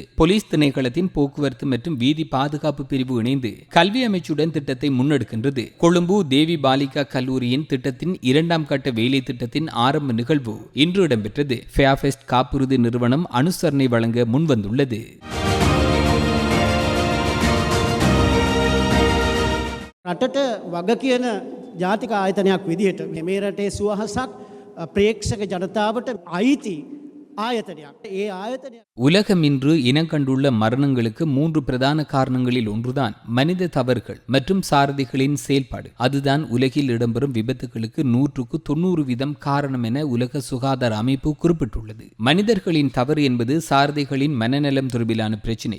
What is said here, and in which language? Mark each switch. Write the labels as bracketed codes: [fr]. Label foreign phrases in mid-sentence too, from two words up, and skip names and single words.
[ta] போலீஸ் திணைக்களத்தின் போக்குவரத்து மற்றும் வீதி பாதுகாப்பு பிரிவு இணைந்து கல்வி அமைச்சுடன் திட்டத்தை முன்னெடுக்கின்றது. கொழும்பு தேவி பாலிகா கல்லூரியின் திட்டத்தின் 2ஆம் கட்ட வேலை திட்டத்தின் ஆரம்ப நிகழ்வு இன்று இடம்பெற்றது. ஃபேர்ஃபெஸ்ட் காப்புறுதி நிறுவனம் அனுசரணை வழங்க முன்வந்துள்ளது. [si] රටට වග කියන ජාතික ආයතනයක් විදිහට මේ රටේ සුවහසක් ප්‍රේක්ෂක ජනතාවට අයිති ආයතනයක්. ඒ ආයතනය [ta] உலகம் இன்று இனங்கண்டுள்ள மரணங்களுக்கு 3 பிரதான காரணங்களில் ஒன்றுதான் மனித தவறுகள் மற்றும் சாரதிகளின் செயல்பாடு. அதுதான் உலகில் இடம்பெறும் விபத்துகளுக்கு 100% காரணம் என உலக சுகாதார அமைப்பு குறிப்பிட்டுள்ளது. மனிதர்களின் தவறு என்பது சாரதிகளின் மனநலம் தொடர்பிலான பிரச்சினை.